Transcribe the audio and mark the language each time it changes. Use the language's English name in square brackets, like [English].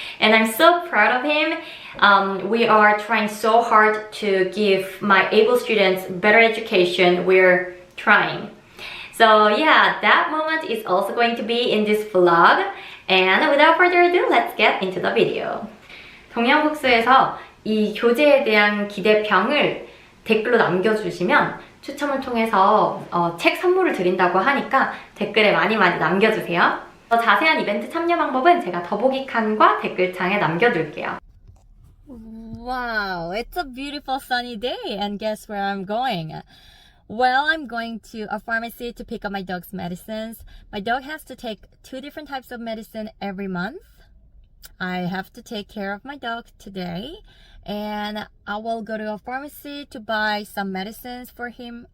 [English] And I'm so proud of him. We are trying so hard to give my able students better education. We're trying. So yeah, that moment is also going to be in this vlog. And without further ado, let's get into the video. [Korean] 동양북스에서 이 교재에 대한 기대평을 댓글로 남겨주시면 추첨을 통해서 책 선물을 드린다고 하니까 댓글에 많이 남겨주세요. 더 자세한 이벤트 참여 방법은 제가 더보기 칸과 댓글창에 남겨둘게요. [English] Wow, it's a beautiful sunny day and guess where I'm going? Well, I'm going to a pharmacy to pick up my dog's medicines. My dog has to take 2 different types of medicine every month. I have to take care of my dog today. And I will go to a pharmacy to buy some medicines for him.